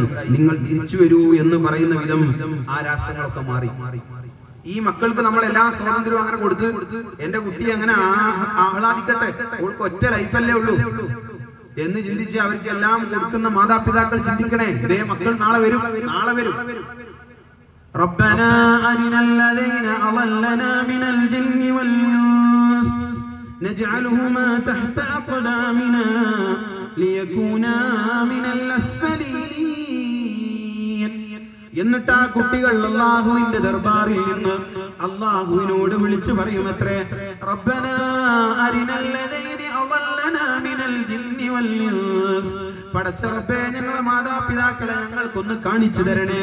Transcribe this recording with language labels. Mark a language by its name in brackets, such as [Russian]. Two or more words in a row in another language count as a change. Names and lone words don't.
[Malayalam] നിങ്ങൾ തിരിച്ചു വരൂ എന്ന് പറയുന്ന വിധം ആ രാഷ്ട്രങ്ങളൊക്കെ മാറി. ഈ മക്കൾക്ക് നമ്മൾ എല്ലാ സ്വാതന്ത്ര്യവും അങ്ങനെ കൊടുത്ത് എന്റെ കുട്ടി അങ്ങനെ ആഹ്ലാദിക്കട്ടെ, അവൾക്ക് ഒറ്റ ലൈഫല്ലേ ഉള്ളൂ എന്ന് ചിന്തിച്ച് അവർക്ക് എല്ലാം കൊടുക്കുന്ന മാതാപിതാക്കൾ ചിന്തിക്കണേ, ഇതേ മക്കൾ നാളെ വരും. [Arabic] ربنا أرنا الذين أضلنا من الجن والإنس نجعلهما تحت أقدامنا ليكونا من الأسفلين. [Malayalam] എന്നിട്ട് ആ കുട്ടികൾ അല്ലാഹുവിന്റെ ദർബാറിൽ നിന്ന് അല്ലാഹുവിനോട് വിളിച്ചു പറയുമത്രേ, [Arabic] ربنا أرنا الذين أضلنا من الجن والإنس, [Malayalam] പടച്ച റബ്ബേ ഞങ്ങളുടെ മാതാപിതാക്കളെ ഞങ്ങൾക്കൊന്ന് കാണിച്ചു തരണേ.